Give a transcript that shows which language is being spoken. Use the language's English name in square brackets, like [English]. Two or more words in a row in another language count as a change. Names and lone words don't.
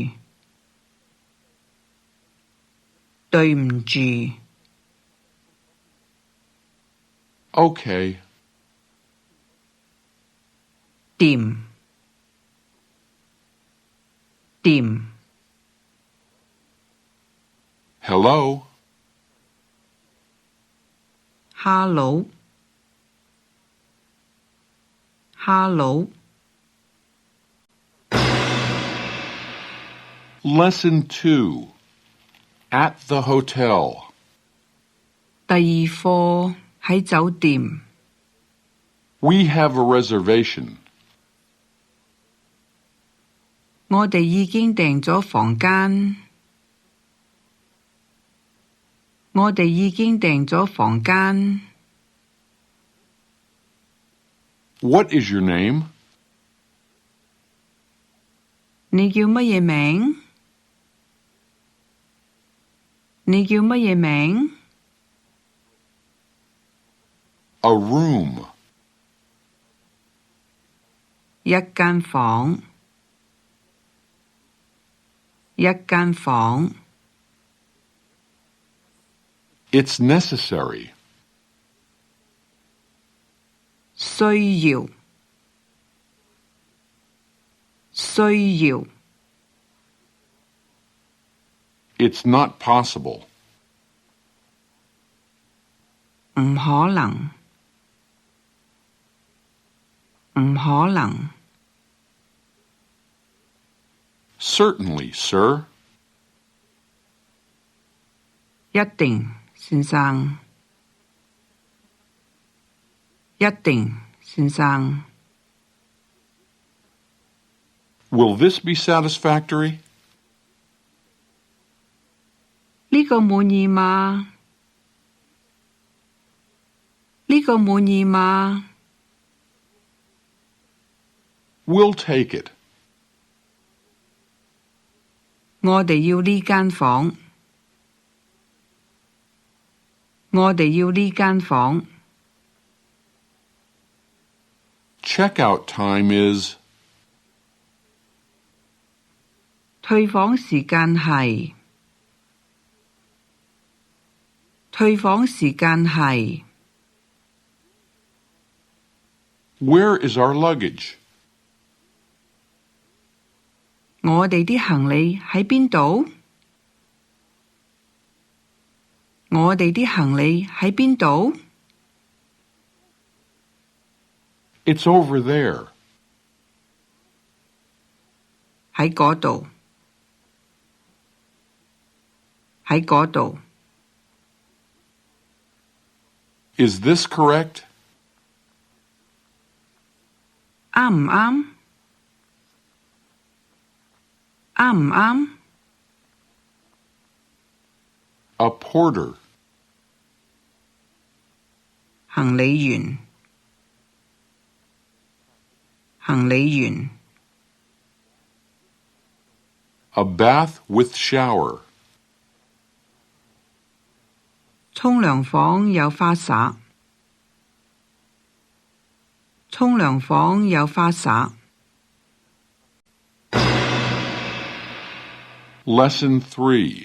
[Cantonese] 對唔住。 [English] Okay. [Cantonese] 掂。掂。 [English] Hello. Hello. Hello. Lesson 2. At the hotel. [Cantonese] 第二課喺酒店。 [English] We have a reservation. [Cantonese] 我哋已經訂咗房間。我哋已經訂咗房間。 [English] What is your name? [Cantonese] 你叫乜嘢名？你叫乜嘢名？ [English] A room. [Cantonese] 一間房。一間房。 [English] It's necessary. [Cantonese] 需要。需要。 [English] It's not possible. [Cantonese] 唔可能。唔可能。 [English] Certainly, sir. [Cantonese] 一定，先生。一定，先生。 [English] Will this be satisfactory? [Cantonese] 呢個滿意嗎？呢個滿意嗎？ [English] We'll take it. [Cantonese] 我哋要呢間房。我哋要呢間房。 [English] Checkout time is... [Cantonese] 退房時間係。退房時間係。 [English] Where is our luggage? [Cantonese] 我哋啲行李喺邊度？我哋啲行李喺邊度？ [English] It's over there. [Cantonese] 喺嗰度。喺嗰度。 [English] Is this correct? [Cantonese] 啱唔啱？啱唔啱？ [English] A porter. [Cantonese] 行李員。行李員。 [English] A bath with shower. [Cantonese] 沖涼房有花灑。沖涼房有花灑。 [English] Lesson 3.